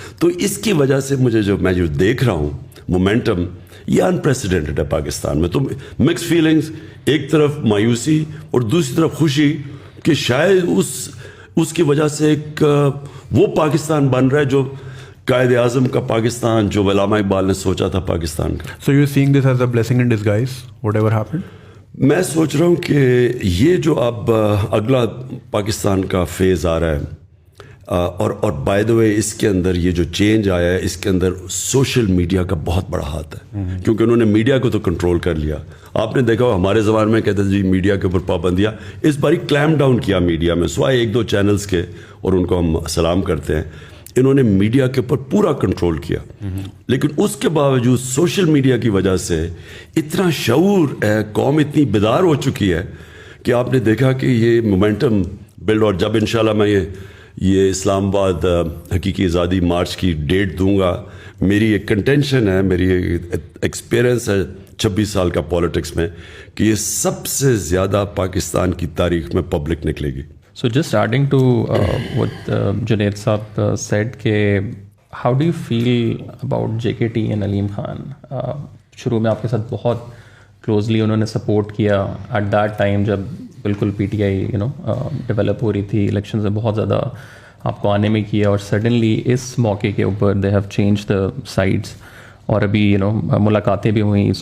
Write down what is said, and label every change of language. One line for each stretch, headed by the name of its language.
Urdu: تو اس کی وجہ سے مجھے میں جو دیکھ رہا ہوں مومنٹم, یہ انپریسیڈنٹڈ ہے پاکستان میں. تو مکس فیلنگز, ایک طرف مایوسی اور دوسری طرف خوشی کہ شاید اس کی وجہ سے ایک وہ پاکستان بن رہا ہے جو قائد اعظم کا پاکستان, جو علامہ اقبال نے سوچا تھا پاکستان کا.
English: So you're seeing this as a blessing in disguise, whatever happened?
Urdu: میں سوچ رہا ہوں کہ یہ جو اب اگلا پاکستان کا فیز آ رہا ہے, اور
English: by the way
Urdu: اس کے اندر یہ جو چینج آیا ہے, اس کے اندر سوشل میڈیا کا بہت بڑا ہاتھ ہے, کیونکہ انہوں نے میڈیا کو تو کنٹرول کر لیا. آپ نے دیکھا ہمارے زبان میں کہتے ہیں جی میڈیا کے اوپر پابندیاں, اس باری کلیم ڈاؤن کیا میڈیا میں, سوائے 1-2 چینلز کے, اور ان کو ہم سلام کرتے ہیں. انہوں نے میڈیا کے اوپر پورا کنٹرول کیا, لیکن اس کے باوجود سوشل میڈیا کی وجہ سے اتنا شعور ہے, قوم اتنی بیدار ہو چکی ہے کہ آپ نے دیکھا کہ یہ مومنٹم بلڈ. اور جب انشاءاللہ میں یہ اسلام آباد حقیقی آزادی مارچ کی ڈیٹ دوں گا, میری ایک کنٹینشن ہے, میری ایکسپیرئنس ہے 26 سال کا پولیٹکس میں, کہ یہ سب سے زیادہ پاکستان کی تاریخ میں پبلک نکلے گی.
English: So just adding to what Junaid Saab said, how do you feel about JKT and Aleem Khan?
Urdu: شروع میں آپ کے ساتھ بہت کلوزلی انہوں نے سپورٹ کیا
English: at that time
Urdu: جب بالکل پی ٹی آئی ڈیولپ ہو رہی تھی, الیکشنز میں بہت زیادہ آپ کو آنے میں کیا, اور سڈنلی اس موقع کے اوپر
English: they have change the sides,
Urdu: اور ابھی ملاقاتیں بھی ہوئیں.